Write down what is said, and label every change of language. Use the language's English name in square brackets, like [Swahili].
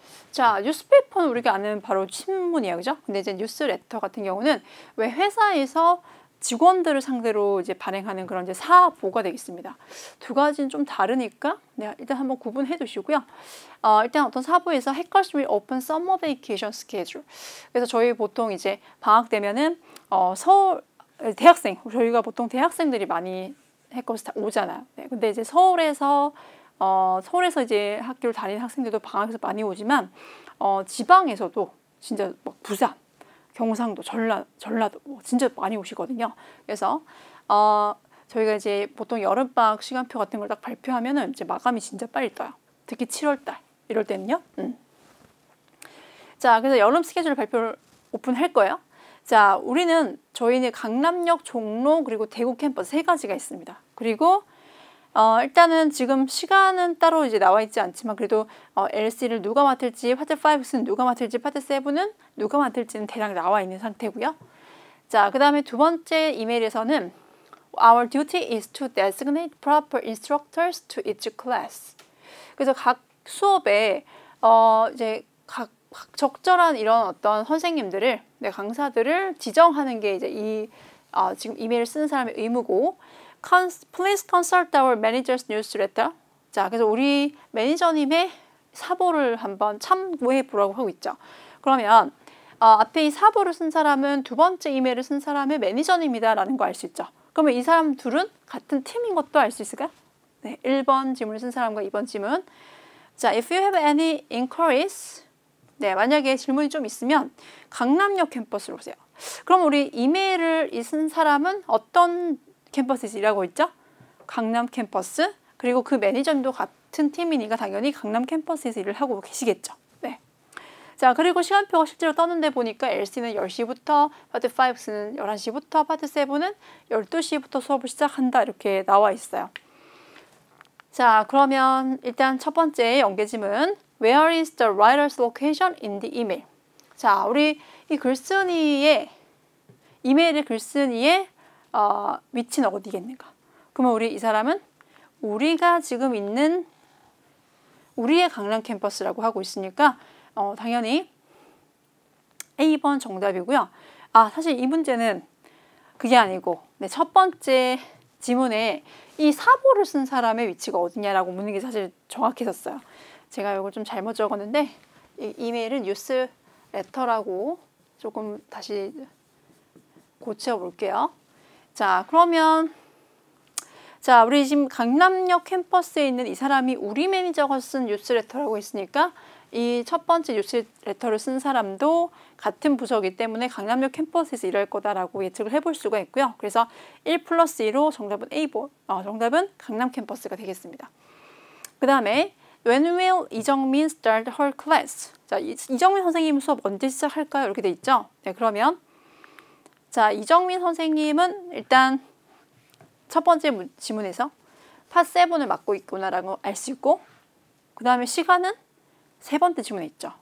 [Korean] 자, 뉴스페이퍼는 우리가 아는 바로 신문이에요, 그죠? 근데 이제 뉴스레터 같은 경우는 왜 회사에서 직원들을 상대로 이제 발행하는 그런 이제 사보가 되겠습니다. 2가지는 좀 다르니까 네, 일단 한번 구분해 두시고요. 일단 어떤 사보에서 [English] Hackers will open summer vacation schedule. [Korean] 그래서 저희 보통 이제 방학 되면은 서울 대학생, 저희가 보통 대학생들이 많이 해커스 다 오잖아요. 네, 근데 이제 서울에서 이제 학교를 다니는 학생들도 방학에서 많이 오지만 지방에서도 진짜 막 부산, 경상도, 전라도 진짜 많이 오시거든요. 그래서 저희가 이제 보통 여름방학 시간표 같은 걸 딱 발표하면은 이제 마감이 진짜 빨리 떠요. 특히 7월달 이럴 때는요. 자, 그래서 여름 스케줄 발표를 오픈할 거예요. 자, 저희는 강남역, 종로, 그리고 대구 캠퍼스 3가지가 있습니다. 그리고 일단은 지금 시간은 따로 이제 나와 있지 않지만 그래도 LC를 누가 맡을지, 파트 5는 누가 맡을지, 파트 7은 누가 맡을지는 대략 나와 있는 상태고요. 자, 그 다음에 2번째 이메일에서는 [English] Our duty is to designate proper instructors to each class. [Korean] 그래서 각 수업에 이제 각 적절한 이런 어떤 선생님들을, 네, 강사들을 지정하는 게 이제 지금 이메일을 쓰는 사람의 의무고, [English] Please consult our manager's newsletter. [Korean] 자, 그래서 우리 매니저님의 사보를 한번 참고해 보라고 하고 있죠. 그러면 앞에 이 사보를 쓴 사람은 2번째 이메일을 쓴 사람의 매니저님이다라는 거 알 수 있죠. 그러면 이 사람 둘은 같은 팀인 것도 알 수 있을까요? 네, 1번 지문을 쓴 사람과 2번 지문. 자, [English] if you have any inquiries, [Korean] 네, 만약에 질문이 좀 있으면 강남역 캠퍼스로 오세요. 그럼 우리 이메일을 쓴 사람은 어떤 캠퍼스에서 일하고 있죠? 강남 캠퍼스. 그리고 그 매니저님도 같은 팀이니까 당연히 강남 캠퍼스에서 일을 하고 계시겠죠. 네. 자, 그리고 시간표가 실제로 떴는데 보니까 LC는 10시부터, 파트 5는 11시부터, 파트 7은 12시부터 수업을 시작한다 이렇게 나와 있어요. 자, 그러면 일단 첫 번째 연계지문 [English] Where is the writer's location in the email? [Korean] 자, 우리 이 글쓴이의 이메일의 글쓴이의 위치는 어디겠는가? 그러면 이 사람은 우리가 지금 있는 우리의 강남 캠퍼스라고 하고 있으니까 당연히 A번 정답이고요. 사실 이 문제는 그게 아니고 네, 첫 번째 지문에 이 사보를 쓴 사람의 위치가 어디냐라고 묻는 게 사실 정확했었어요. 제가 이걸 좀 잘못 적었는데 이 이메일은 뉴스레터라고 조금 다시 고쳐볼게요. 자, 그러면 자, 우리 지금 강남역 캠퍼스에 있는 이 사람이 우리 매니저가 쓴 뉴스레터라고 했으니까 이 첫 번째 뉴스레터를 쓴 사람도 같은 부서이기 때문에 강남역 캠퍼스에서 일할 거다라고 예측을 해볼 수가 있고요. 그래서 1+2로 정답은 A번, 정답은 강남 캠퍼스가 되겠습니다. 그 다음에 [English] When will 이정민 start her class? [Korean] 자, 이정민 선생님 수업 언제 시작할까요? 이렇게 돼 있죠. 네, 그러면 자, 이정민 선생님은 일단 첫 번째 지문에서 파 7을 맡고 있구나라고 알 수 있고, 그 다음에 시간은 세 번째 지문에 있죠.